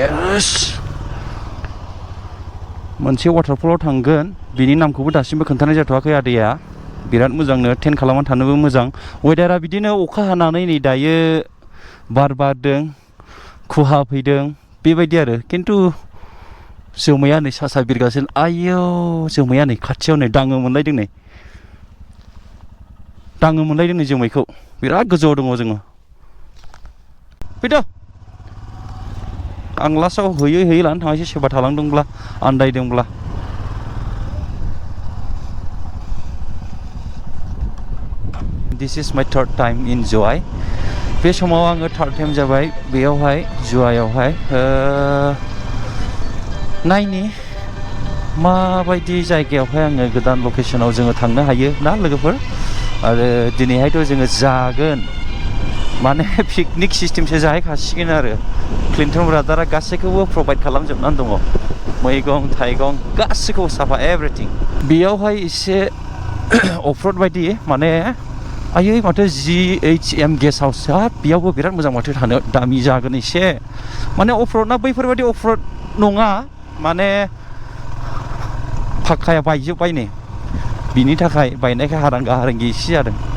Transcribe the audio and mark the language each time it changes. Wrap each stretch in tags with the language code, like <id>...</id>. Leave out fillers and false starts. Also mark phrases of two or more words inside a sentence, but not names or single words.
<brx>मोनसे वाटारफलाव थांगोन बिनि नामखौबो दासिमबो खोन्थानाय जाथ'वाखै आदैया बिराद मोजांनो टेन्ट खालामनानै थानोबो मोजां वेदारा बिदिनो अखा हानानै नै दायो बार बारदों खुहा फैदों बेबायदि आरो खिन्थु जोमैया नै सा बिरगासिनो आयौ जोमैया नै खाथियाव नै दाङो मोनलायदों नै जोमैखौ बिराद गोजौआव दङ जोङो फैद' आं लास्टआव होयै लानानै थांनोसै सोरबा थालांदोंब्ला आन्दायदोंब्ला</brx> <en>This is my third time in July</en> <brx>बे समाव आङो</brx> <en>third time</en> <brx>जाबाय बेयावहाय जुवायावहाय नायनि माबायदि जायगायावहाय आङो गोदान लकेसनाव जोङो थांनो हायो ना लोगोफोर आरो दिनैहायथ' जोङो जागोन माने पिकनिक सिस्टेमसो जाहैखासिगोन आरो क्लिन्टन ब्रादारा गासैखौबो प्रभाइड खालामजोबनानै दङ मैगं थाइगं गासैखौबो साफा एभ्रिथिं बेयावहाय एसे अफर'ड बायदि माने आयै माथो GHM गेस्ट हाउसआ बेयावबो बिराद मोजां माथो थानो दामि जागोन एसे माने अफर'डना बैफोरबायदि अफर'ड नङा माने फाक्काया बायजोब्बाय नै बिनि थाखाय बायनायखाय हारांगा हारांगि एसे जादों</brx>